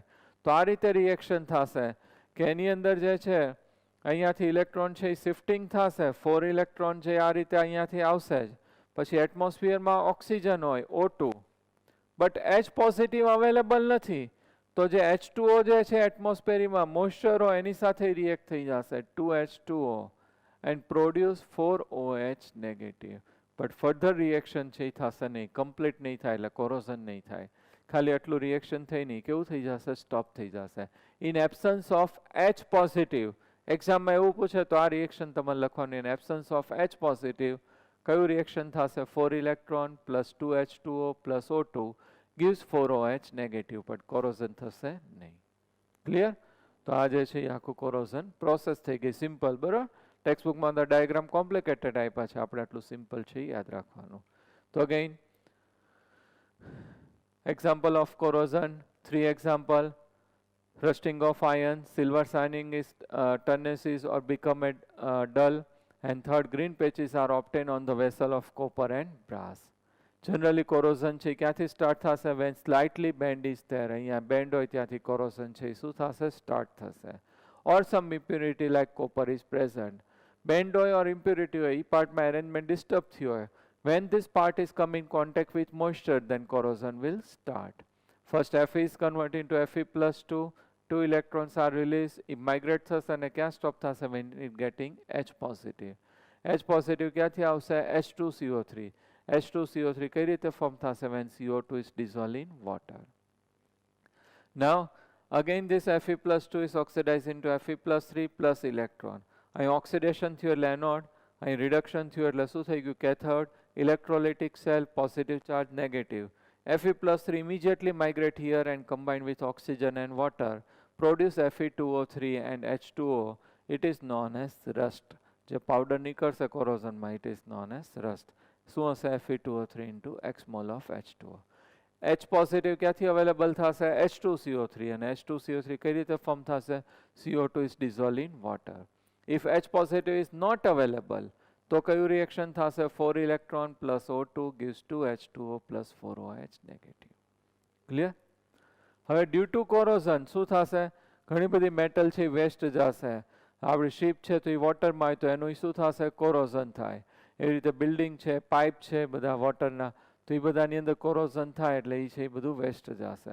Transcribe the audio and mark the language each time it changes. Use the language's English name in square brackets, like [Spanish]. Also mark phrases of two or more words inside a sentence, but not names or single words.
[Gujarati] તો આ રીતે રિએક્શન થશે કે એની અંદર જે છે અહીંયાથી ઇલેક્ટ્રોન છે એ શિફ્ટિંગ થશે. 4 ઇલેક્ટ્રોન છે આ રીતે અહીંયાથી આવશે જ. પછી એટમોસ્ફિયરમાં ઓક્સિજન હોય O2, [English] but H positive available [Gujarati] નથી, તો જે H2O જે છે એટમોસ્ફિયરમાં મોઇસ્ચર હોય એની સાથે રિએક્ટ થઈ જશે [English] 2H2O and produce 4OH negative. but further reaction [Gujarati] છે એ થશે નહીં, કમ્પ્લીટ નહીં થાય, એટલે કોરોઝન નહીં થાય. ખાલી આટલું રિએક્શન થઈ નહીં, કેવું થઈ જશે? સ્ટોપ થઈ જશે. [English] in absence of H positive, [Gujarati] એક્ઝામમાં એવું પૂછે તો આ રિએક્શન તમારે લખવાનું. [English] in absence of H positive [Gujarati] કયું રિએક્શન થશે? [English] 4 electron plus 2H2O plus O2 gives 4OH negative, but corrosion [Gujarati] થશે નહીં. [English] ક્લિયર? [Gujarati] તો આ જે છે એ આખું [English] corrosion process [Gujarati] થઈ ગઈ, સિમ્પલ. બરાબર? ટેક્સ્ટબુકમાં અંદર [English] diagram complicated [Gujarati] આપ્યા છે, આપણે આટલું સિમ્પલ છે યાદ રાખવાનું. [English] તો અગેન example of corrosion, 3 example: rusting of iron, silver shining is tarnishes or become dull, and third, green patches are obtained on the vessel of copper and brass. Generally corrosion [Gujarati] છે ક્યાંથી સ્ટાર્ટ થશે? [English] when slightly bend is there, [Gujarati] અહીંયા બેન્ડ હોય ત્યાંથી corrosion છે શું થશે? સ્ટાર્ટ થશે. [English] or some impurity like copper is present. [Gujarati] બેન્ડ હોય [English] or impurity [Gujarati] હોય, એ પાર્ટમાં [English] arrangement disturb [Gujarati] થયો હોય, [English] when this part is come in contact with moisture, then corrosion will start. First Fe is converted into Fe+2, 2 electrons are released, it migrates [Gujarati] થશે અને ક્યાં સ્ટોપ થશે? [English] when it getting H positive. H positive [Gujarati] ક્યાંથી આવશે? H2CO3. H2CO3 કઈ રીતે ફોર્મ થશે? [English] when CO2 is dissolved in water. Now again this Fe plus 2 is oxidized into Fe plus 3 plus electron. [Gujarati] અહીં ઓક્સિડેશન થયું એટલે એનોડ, અહીં રિડક્શન થયું એટલે શું થઈ ગયું? [English] કેથોડ. electrolytic cell, positive charge, negative. Fe plus 3 immediately migrate here and combine with oxygen and water, produce Fe2O3 and H2O. It is known as rust. [Gujarati] જે પાવડર નીકળશે કોરોઝનમાં, [English] it is known as rust. [Gujarati] શું હશે? [English] Fe2O3 into x mole of H2O. H positive [Gujarati] ક્યાંથી અવેલેબલ થશે? H2CO3. અને H2CO3 કઈ રીતે ફોર્મ થશે? [English] CO2 is dissolved in water. If H positive is not available, [Gujarati] તો કયું રિએક્શન થશે? [English] 4 electron plus O2 gives 2 H2O plus 4 OH negative. [Gujarati] ક્લિયર? હવે [English] due to corrosion [Gujarati] શું થશે? ઘણી બધી મેટલ છે વેસ્ટ જશે. આપણી શિપ છે તો એ વોટરમાં હોય તો એનું શું થશે? કોરોઝન થાય. એવી રીતે બિલ્ડિંગ છે, પાઇપ છે બધા વોટરના, તો એ બધાની અંદર કોરોઝન થાય એટલે એ છે એ બધું વેસ્ટ જશે.